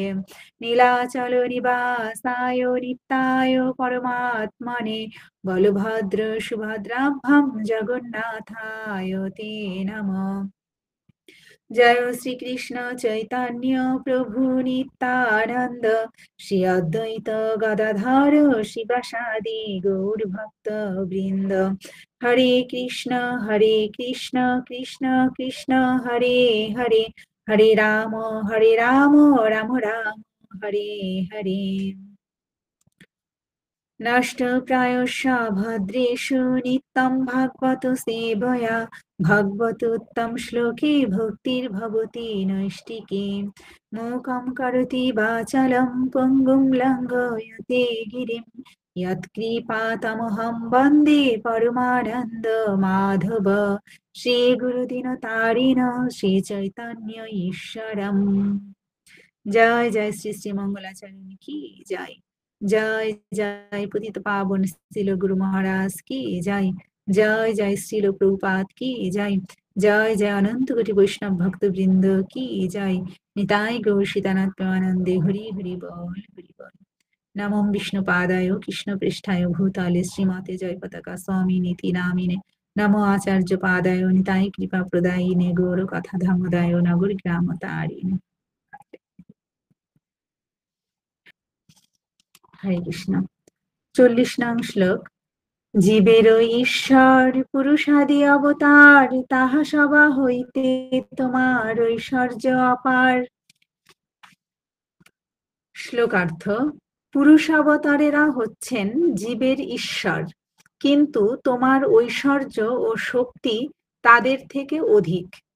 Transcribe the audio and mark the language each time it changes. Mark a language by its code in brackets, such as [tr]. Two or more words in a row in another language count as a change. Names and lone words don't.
[sa] नीलाचल निवासाय नित्याय परमात्मने बलभद्र सुभद्राभ्यां जगन्नाथाय ते नमः। जय श्री कृष्ण चैतन्य प्रभु नित्यानंद श्री अद्वैत गदाधर शिवासादि गौर भक्त वृंद। हरे कृष्ण कृष्ण कृष्ण हरे हरे हरे राम राम राम हरे हरे। नष्टप्रायस्य भद्रेषु नित्यं भागवत सेवया भगवतोत्तम श्लोके भक्तिर्भवति नैष्टिके। मूकं करोति वाचालं पङ्गुं लङ्घयते गिरिं यत्कृपातमहं वन्दे परमानन्द माधव। श्रीगुरुदिनतारिण श्रीचैतन्य ईश्वरम्। [hi] जय जय श्री श्री मंगलाचरण की जय। जय जय पतित पावन श्रील गुरु महाराज की जय। जय जय श्रील प्रभुपाद की जय। जय जय अनंत कोटि वैष्णव भक्त वृंद की जय। [bn] নিতাই গৌর সীতানাথ প্রেমানন্দে হরি হরি বোল হরি বোল। [sa] नमो विष्णुपादाय कृष्ण पृष्ठाय भूताले श्रीमते जय पताका स्वामी नीति नामिने नमो आचार्य पादाय निताय कृपा प्रदायिने गौर कथा धामदाय नगर ग्राम तारिणे। हरे कृष्ण। [bn] 40 নং শ্লোক। জীবের ঈশ্বর পুরুষাদি অবতার তাহা সবা হইতে তোমার ঐশ্বর্য অপার। শ্লোকার্থ। পুরুষাবতারেরা হচ্ছেন জীবের ঈশ্বর, কিন্তু তোমার ঐশ্বর্য ও শক্তি তাদের থেকে অধিক।